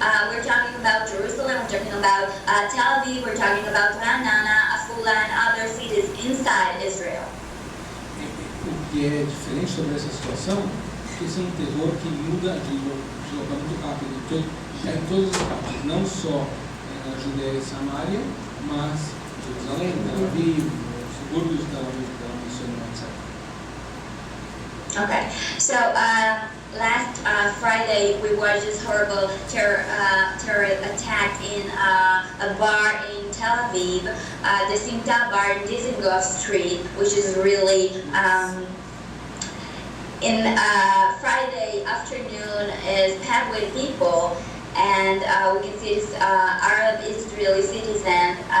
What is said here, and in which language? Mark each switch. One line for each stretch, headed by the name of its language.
English: We're talking about Jerusalem, we're talking about Tel Aviv, we're talking about Ra'anana, Afula, and other cities inside Israel.
Portuguese: O que é diferente sobre essa situação é que esse é um terror que muda de local muito rápido, está em todas as partes, não só na Judéia e Samaria, mas Jerusalém, Tel Aviv, os subúrbios de Tel Aviv, etc.
English: Okay, so last Friday we watched this horrible terror attack in a bar in Tel Aviv, the Simta bar in Dizengoff Street, which is really in Friday afternoon is packed with people, and we can see this Arab Israeli citizen